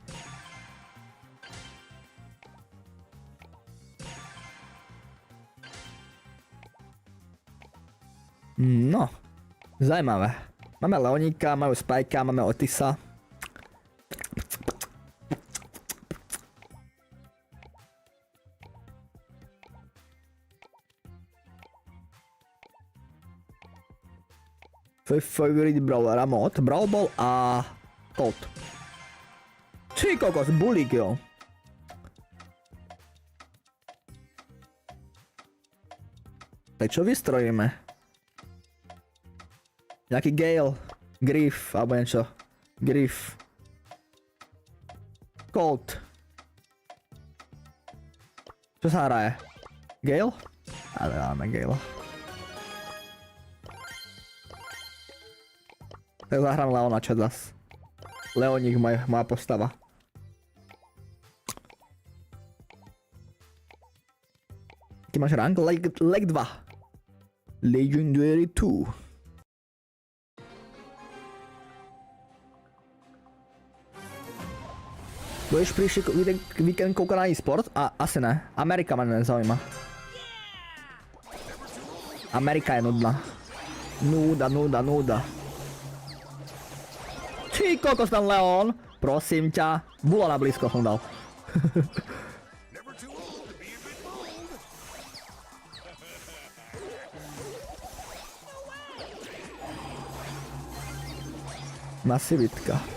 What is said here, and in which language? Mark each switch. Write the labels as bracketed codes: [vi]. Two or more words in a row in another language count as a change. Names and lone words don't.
[cs] No, zajímavé. [sk] Máme Leoníka, máme Spajka, máme Otisa. Tvoj [en] favorite brawler [sk] a mod, Brawl Ball a Colt. Ty kokos, bulík jo. Tak čo vystrojíme? Nejaký Gale, Griff, alebo niečo. Griff. Colt. Čo sa hraje? Gale? Ale máme Gale. Tak zahrám Leona chat zas. Leoník moja postava. Aký máš rank? Leg 2. Legendary 2. [cs] Budeš príští víkend koukat na e-sport? A asi ne. [sk] Amerika ma nezaujíma. Amerika je nudná. Núda. Ty kokos tam Leon. Prosím ťa. Bula na blízko som dal. Masivitka.